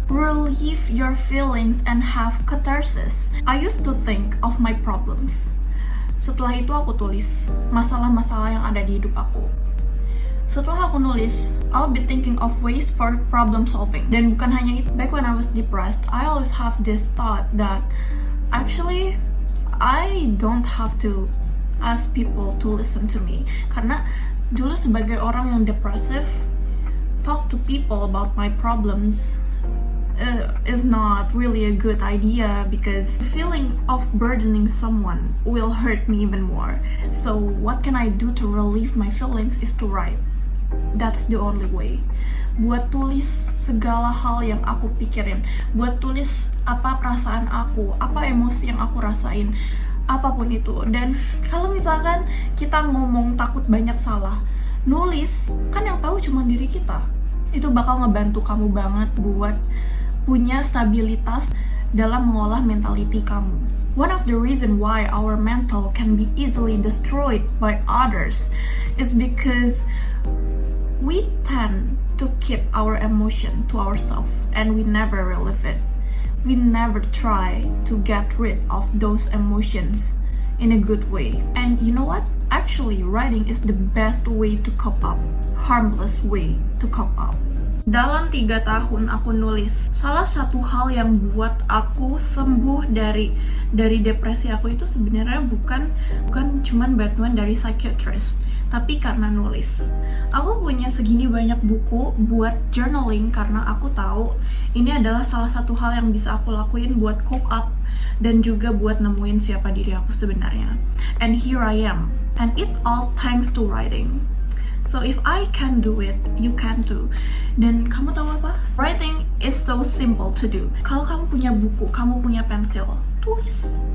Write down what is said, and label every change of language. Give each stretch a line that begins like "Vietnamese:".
English: Relieve your feelings and have catharsis. I used to think of my problems.
Indonesian: Setelah itu aku tulis masalah-masalah yang ada di hidup aku. Setelah aku nulis,
English: I'll be thinking of ways for problem solving.
Indonesian: Dan bukan hanya itu,
English: back when I was depressed, I always have this thought that actually I don't have to ask people to listen to me.
Indonesian: Karena dulu sebagai orang yang
English: depressive, talk to people about my problems is not really a good idea, because the feeling of burdening someone will hurt me even more. So what can I do to relieve my feelings is to write. That's the only way.
Indonesian: Buat tulis segala hal yang aku pikirin, buat tulis apa perasaan aku, apa emosi yang aku rasain, apapun itu. Dan kalau misalkan kita ngomong takut banyak salah, nulis kan yang tahu cuma diri kita. Itu bakal ngebantu kamu banget buat punya stabilitas dalam mengolah mentality kamu.
English: One of the reason why our mental can be easily destroyed by others is because we tend to keep our emotion to ourselves and we never relieve it. We never try to get rid of those emotions in a good way. And you know what? Actually, writing is the best way to cope up. Harmless way to cope up.
Indonesian: Dalam 3 tahun aku nulis, salah satu hal yang buat aku sembuh dari depresi aku itu sebenarnya bukan cuman bantuan dari psychiatrist, tapi karena nulis. Aku punya segini banyak buku buat journaling karena aku tahu ini adalah salah satu hal yang bisa aku lakuin buat cope up dan juga buat nemuin siapa diri aku sebenarnya.
English: And here I am. And it all thanks to writing. So if I can do it, you can too.
Indonesian: Dan kamu tahu apa?
English: Writing is so simple to do.
Indonesian: Kalau kamu punya buku, kamu punya pensil, tulis.